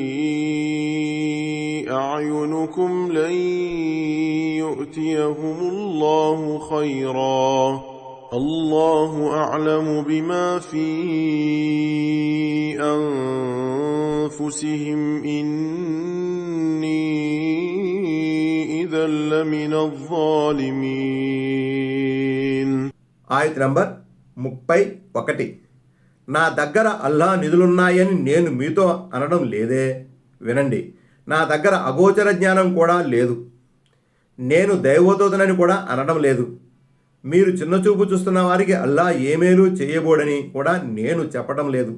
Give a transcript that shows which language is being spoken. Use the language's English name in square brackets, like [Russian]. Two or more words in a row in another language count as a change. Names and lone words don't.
[Arabic] أعينكم لن يؤتيهم الله خيرا الله أعلم بما في أنفسهم إني إذا لمن الظالمين. [Telugu] ఆయత్ నంబర్ 31. నా దగ్గర అల్లాహ్ నిధులున్నాయని నేను మీతో అనడం లేదే. వినండి, నా దగ్గర అగోచర జ్ఞానం కూడా లేదు. నేను దైవోదోతనని కూడా అనడం లేదు. మీరు చిన్నచూపు చూస్తున్న వారికి అల్లాహ్ ఏమేలు చేయబోడని కూడా నేను చెప్పడం లేదు.